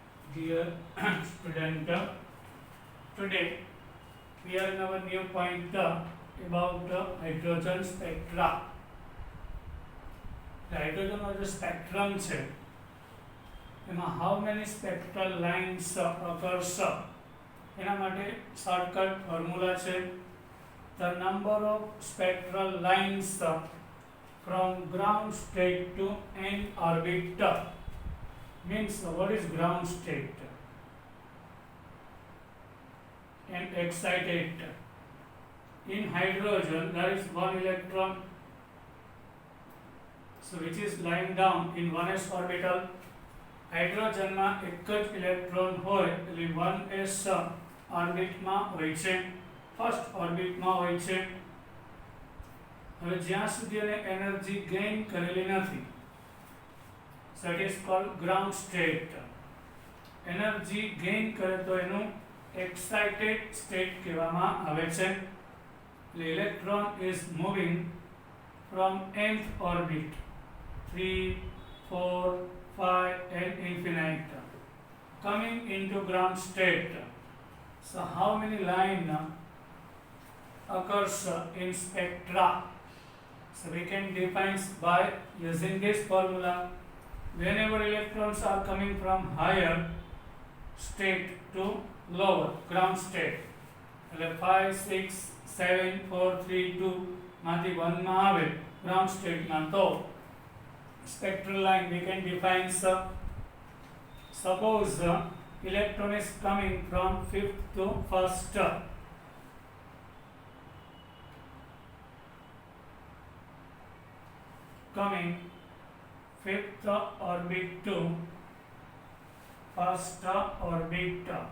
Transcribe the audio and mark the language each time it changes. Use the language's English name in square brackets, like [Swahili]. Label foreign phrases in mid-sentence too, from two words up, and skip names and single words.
[English] Dear student, today we are in our new point about hydrogen spectra. The hydrogen [Gujarati] નો જે સ્પેક્ટ્રમ છે એમાં [English] how many spectral lines occurs [Gujarati] એના માટે [English] shortcut formula છે the number of spectral lines from ground state to end orbit means what is ground state and excited. In hydrogen there is one electron, so which is lying down in 1s orbital. [Gujarati] હાઇડ્રોજન માં એક જ ઇલેક્ટ્રોન હોય એટલે 1s ઓર્બિટ માં હોય છે, [English] first orbit [Gujarati] માં હોય છે. હવે જ્યાં સુધી એને [English] energy gain [Gujarati] કરેલી નથી, [English] so it is called ground state. energy gain [Gujarati] કરે તો એનું [English] excited state [Gujarati] કહેવામાં આવે છે. [English] The electron is moving from nth orbit 3, 4, 5 and infinite coming into ground state. So how many line occurs in spectra? So we can define by using this formula. Whenever electrons are coming from higher state to lower ground state, 5, 6, 7, 4, 3, 2 [Gujarati] માંથી 1 માં આવે [English] ground state [Gujarati] માં, તો [English] spectral line we can define. Suppose electron is coming from 5th to 1st, coming 5th orbit to 1st orbit.